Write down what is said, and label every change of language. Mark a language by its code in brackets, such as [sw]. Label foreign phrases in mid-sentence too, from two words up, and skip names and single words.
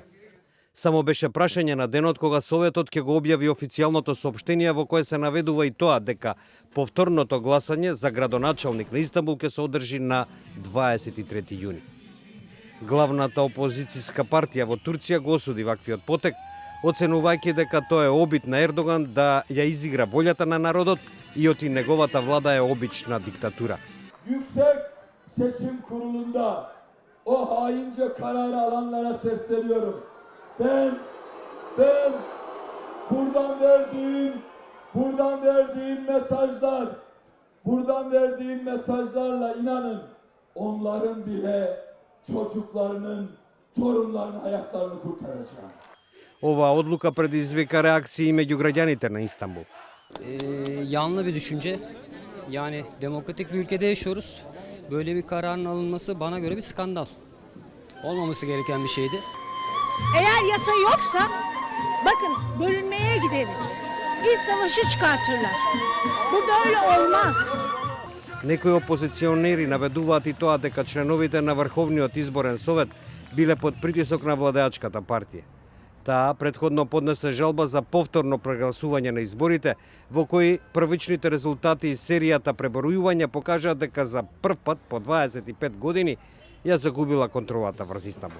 [mk] Само беше прашање на денот кога Советот ќе го објави официјалното соопштение во кое се наведува и тоа дека повторното гласање за градоначалник на Истанбул ќе се одржи на 23 јуни. Главната опозицијска партија во Турција го осуди ваквиот потек, оценувајќи дека тоа е обид на Ердоган да ја изигра волјата на народот и оти неговата влада е обична диктатура. [tr] Yüksek Seçim Kurulu'nda o haince kararı alanlara sesleniyorum. Ben buradan verdiğim mesajlarla inanın onların bile çocuklarının, torunlarının hayatlarını kurtaracağım. [mk] Оваа одлука предизвика реакции меѓу граѓаните на Истанбул. [tr] Yanlı bir düşünce. Yani demokratik bir ülkede yaşıyoruz. Böyle bir kararın alınması bana göre bir skandal. Olmaması gereken bir şeydi. Eğer yasa yoksa bakın bölünmeye gideriz. İç savaşı çıkartırlar. Bu böyle olmaz. [mk] Некои опозиционери наведуваат и тоа дека членовите на Врховниот изборен совет биле под притисок на владеачката партија. Таа претходно поднесе жалба за повторно прегласување на изборите, во кои првичните резултати и серијата пребројувања покажаат дека за прв пат по 25 години ја загубила контролата врз Истанбул.